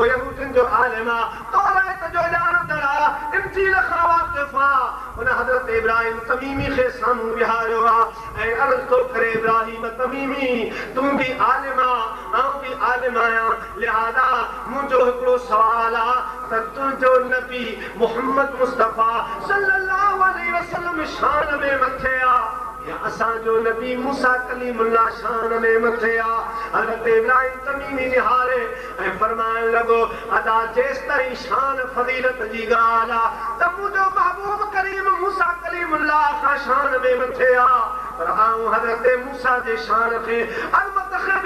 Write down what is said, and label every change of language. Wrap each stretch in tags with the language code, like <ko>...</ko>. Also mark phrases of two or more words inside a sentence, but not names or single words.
<sd>यहूदियुनि जो आलिम आहे तौरात जो ॼाणंदड़ आहे इंजील खां वाक़िफ़ आहे हुन हज़रत इब्राहिम तमीमी खे साम्हूं विहारियो आहे ऐं अर्ज़ थो करे इब्राहिम तमीमी तूं बि आलिम आहे आउं बि आलिम आहियां लिहाज़ा मुंहिंजो हिकिड़ो सुवाल आहे त तुंहिंजो नबी मुहम्मद मुस्तफ़ा</sd> <ar>صلى الله عليه وسلم</ar> <sd>शान में मथे आहे या असांजो नबी मूसा कलीमुल्लाह शान में मथे आहे हज़रत इब्राहिम तमीमी निहारे ऐं फरमाइण लॻो अदा जेसि ताईं शान फज़ीलत जी ॻाल्हि आहे त मुंहिंजो महबूब करीम मूसा कलीमुल्लाह खां शान में मथे आहे पर आऊं हज़रत मूसा जे शान खे अलबत्ता बि</sd>